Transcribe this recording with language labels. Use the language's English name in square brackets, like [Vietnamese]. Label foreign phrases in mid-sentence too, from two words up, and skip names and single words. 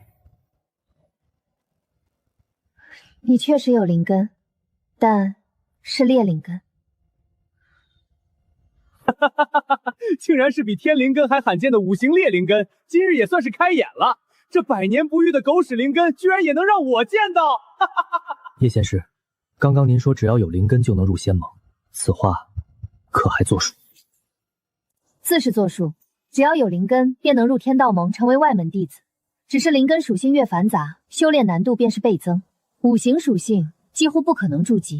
[Chinese] 你确实有灵根，但是烈灵根。竟然是比天灵根还罕见的5行烈灵根，今日也算是開眼了。這百年不遇的狗屎靈根，居然也能讓我見到！葉仙師，剛剛您說只要有靈根就能入仙盟，此話可還作數？自是作數，只要有靈根，便能入天道盟，成為外門弟子。只是靈根屬性越繁雜，修煉難度便是倍增。5行屬性幾乎不可能築基。